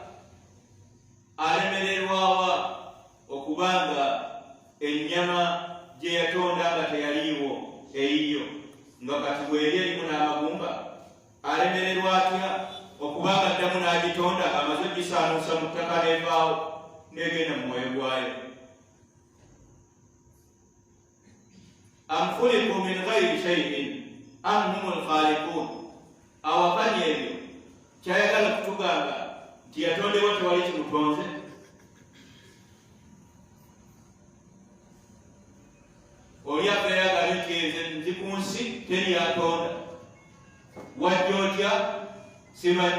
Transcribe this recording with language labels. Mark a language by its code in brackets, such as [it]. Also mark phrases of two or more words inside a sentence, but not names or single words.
[lg] Alemererwawa okubanga ennyama gye yatonda nga teyaliiwo eyiyo, nga kati bw'eri erimu n'amagumba. Alemererwa atya okubanga addamu n'agitonda amaze ogisaanuusa mu ttaka n'evaawo n'egenda mu mwoyo gwayo. [ar] أم خلقوا من غير شيء أم هم الخالقون. [lg] Awakanya ebyo kyayagala kutugamba nti yatondebwa tewali kimutonze. Oli abeeraga nti nzi ku nsi teri yatonda, wajja otya simanyi.